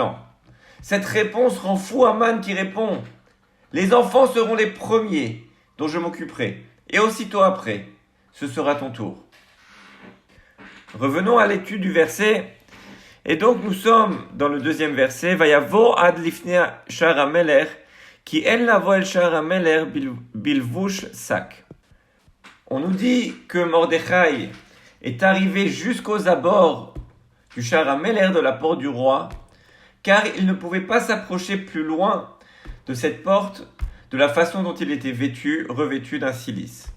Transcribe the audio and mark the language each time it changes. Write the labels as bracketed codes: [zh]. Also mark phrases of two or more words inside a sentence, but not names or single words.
[fr] » Cette réponse rend fou Aman qui répond « Les enfants seront les premiers dont je m'occuperai, et aussitôt après, ce sera ton tour. » Revenons à l'étude du verset. Et donc nous sommes dans le deuxième verset. [he] ויבוא עד לפני שער המלך כי אין לבוא אל שער המלך בלבוש שק. [fr] On nous dit que Mordechai est arrivé jusqu'aux abords du [he] שער המלך, [fr] de la porte du roi, car il ne pouvait pas s'approcher plus loin de cette porte de la façon dont il était revêtu d'un cilice.